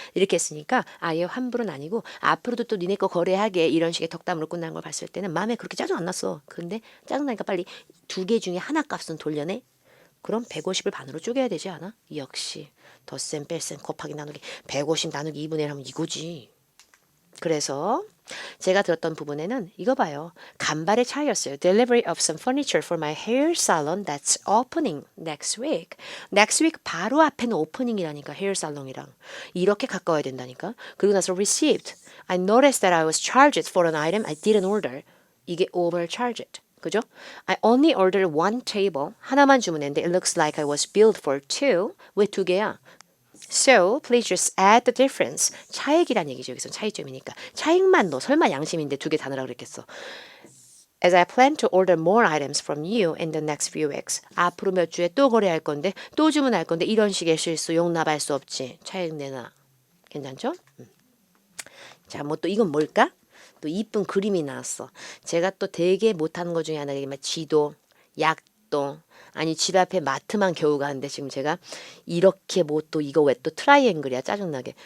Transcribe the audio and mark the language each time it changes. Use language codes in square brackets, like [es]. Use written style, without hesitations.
[ko] 이렇게 했으니까 아예 환불은 아니고 앞으로도 또 니네 거 거래하게 이런 식의 덕담으로 끝나는 걸 봤을 때는 마음에 그렇게 짜증 안 났어. 근데 짜증나니까 빨리 두 개 중에 하나 값은 돌려내. 그럼 150을 반으로 쪼개야 되지 않아? 역시 덧셈 뺄셈 곱하기 나누기 150 나누기 2분의 1 하면 이거지. 그래서 제가 들었던 부분에는 이거 봐요. 간발의 차이였어요. [en] Delivery of some furniture for my hair salon that's opening next week. [ko] Next week 바로 앞에는 오프닝이라니까 hair salon이랑. 이렇게 가까워야 된다니까. 그리고 나서 received. [en] I noticed that I was charged for an item I didn't order. [ko] 이게 overcharged. 그죠? [en] I only ordered one table. 하나만 주문했는데 it looks like I was billed for two. [ko] 왜 두 개야? [en] So, please just add the difference. [ko] 차액이란 얘기죠. 여기서 차이점이니까. 차익만 넣어. 설마 양심인데 두 개 다 넣으라고 그랬겠어. [en] As I plan to order more items from you in the next few weeks. [ko] 앞으로 몇 주에 또 거래할 건데, 또 주문할 건데 이런 식의 실수 용납할 수 없지. 차익 내놔. 괜찮죠? 자, 뭐 또 이건 뭘까? 또 이쁜 그림이 나왔어. 제가 또 되게 못하는 것 중에 하나가 지도, 약도, 아니 집 앞에 마트만 겨우 가는데 지금 제가 이렇게 뭐 또 이거 왜 또 트라이앵글이야 짜증나게.